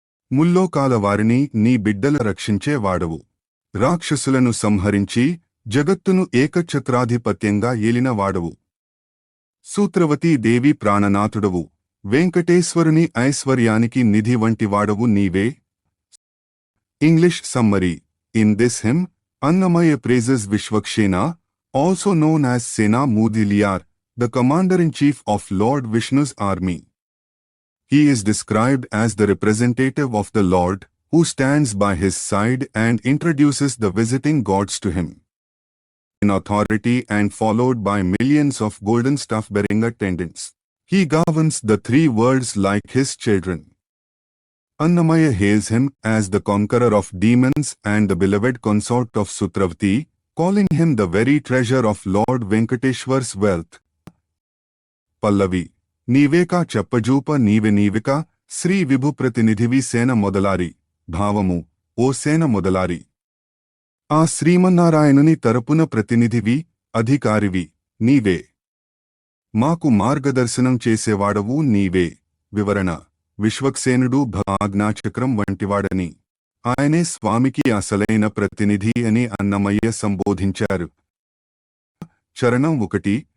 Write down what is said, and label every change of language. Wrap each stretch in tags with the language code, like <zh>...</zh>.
<te>ముల్లోకాల వారిని నీ బిడ్డల రక్షించేవాడవు. రాక్షసులను సంహరించి జగత్తును ఏకఛత్రాధిపత్యంగా ఏలినవాడవు. సూత్రవతీ దేవి ప్రాణనాథుడవు. వెంకటేశ్వరుని ఐశ్వర్యానికి నిధి వంటివాడవు నీవే.</te> <en>English summary. In this hymn, Annamaya praises Vishwakshena, also known as Sena Mudiliyar, the commander-in-chief of Lord Vishnu's army. He is described as the representative of the Lord, who stands by his side and introduces the visiting gods to him. In authority and followed by millions of golden staff-bearing attendants, he governs the 3 worlds like his children. Annamaya hails him as the conqueror of demons and the beloved consort of Sutravati, calling him the very treasure of Lord Venkateshwar's wealth. Pallavi.</en> <te>నీవేకా చెప్పజూప నీవెకా Shri విభు ప్రతినిధివి సేన మొదలారి. భావము ఓ సేన మొదలారి, ఆ శ్రీమన్నారాయణుని తరపున ప్రతినిధివి, అధికారివి నీవే. మాకు మార్గదర్శనం చేసేవాడవు నీవే. వివరణ విశ్వక్సేనుడు ఆజ్ఞాచక్రం వంటివాడని, ఆయనే స్వామికి అసలైన ప్రతినిధి అని అన్నమయ్య సంబోధించారు. చరణం 1.</te>